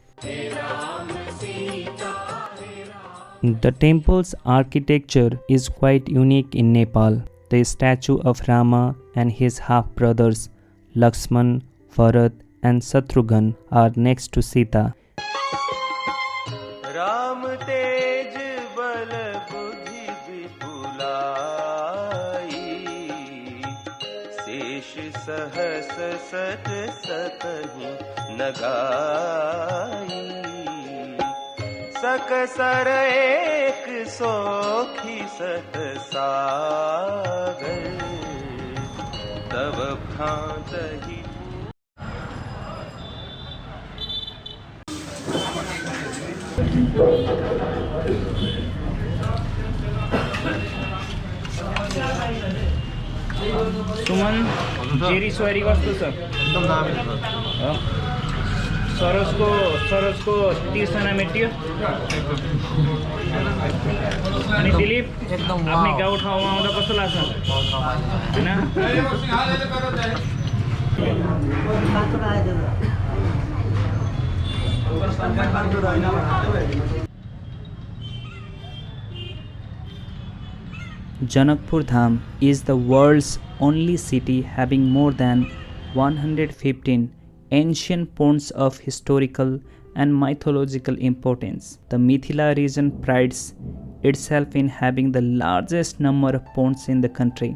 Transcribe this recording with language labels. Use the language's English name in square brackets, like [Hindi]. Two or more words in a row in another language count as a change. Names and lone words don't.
[English] The temple's architecture is quite unique in Nepal. The statue of Rama and his half-brothers Lakshman, Bharat and Shatrughan are next to Sita. [Awadhi] राम तेज बल बुद्धि विपुलाई, शेष सहस सत सतहि न गाई. सकसर एक सोखी सत सागर तब भ्रांत ही [Nepali] सुमन जेरी सोरी कस्तो छ एकदम दामी छ सरोजको 30 जना मेटियो अनि दिलीप एकदम आफ्नै गाउँ ठाउँमा आउँदा कस्तो लाग्छ हैन [English] Janakpur Dham is the world's only city having more than 115 ancient ponds of historical and mythological importance. The Mithila region prides itself in having the largest number of ponds in the country.